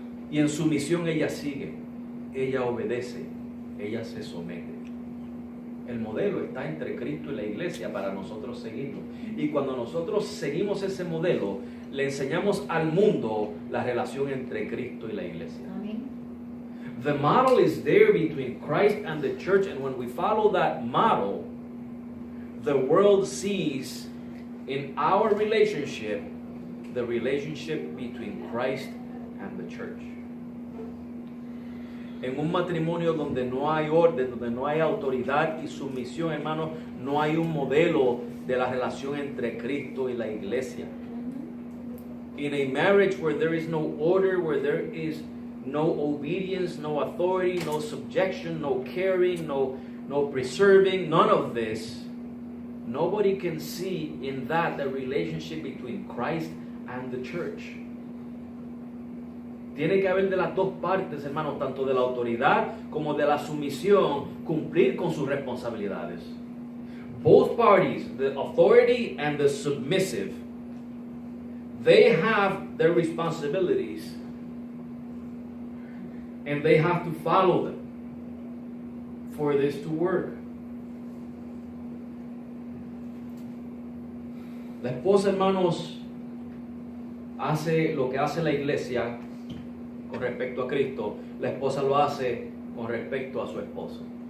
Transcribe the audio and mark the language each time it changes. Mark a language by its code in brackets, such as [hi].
[es] Y en su misión ella sigue, ella obedece, ella se somete. El modelo está entre Cristo y la iglesia para nosotros seguirlo. Y cuando nosotros seguimos ese modelo, le enseñamos al mundo la relación entre Cristo y la iglesia. [en] The model is there between Christ and the church, and when we follow that model, the world sees in our relationship the relationship between Christ and the church. [es] En un matrimonio donde no hay orden, donde no hay autoridad y sumisión, hermanos, no hay un modelo de la relación entre Cristo y la iglesia. [en] In a marriage where there is no order, where there is no obedience, no authority, no subjection, no caring, no preserving, none of this, nobody can see in that the relationship between Christ and the church. [es] Tiene que haber de las dos partes, hermanos, tanto de la autoridad como de la sumisión, cumplir con sus responsabilidades. [en] Both parties, the authority and the submissive, they have their responsibilities and they have to follow them for this to work. [es] La esposa, hermanos, hace lo que hace la iglesia con respecto a Cristo. La esposa lo hace con respecto a su esposo.